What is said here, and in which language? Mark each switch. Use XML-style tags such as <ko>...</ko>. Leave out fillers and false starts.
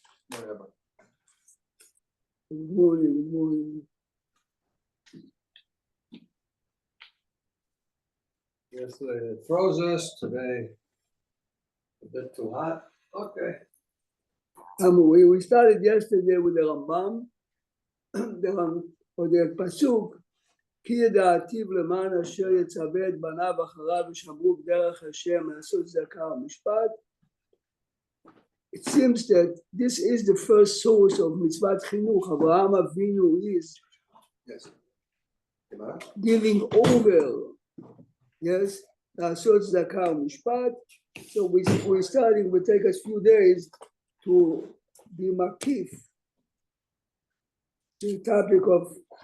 <en>Good morning. Yesterday it froze us, today a bit too hot. Okay. We started yesterday with the Rambam, or the Pasuk,</en> <he>כי ידעתיו למען אשר יצווה את בניו אחריו ושמרו בדרך השם לעשות צדקה ומשפט.</he> <en>It seems that this is the first source of mitzvat chinuch. Avraham Avinu is giving over,</en> <he>לעשות צדקה ומשפט.</he> <en>So we're starting, will take us a few days to be makif, the topic of.</en>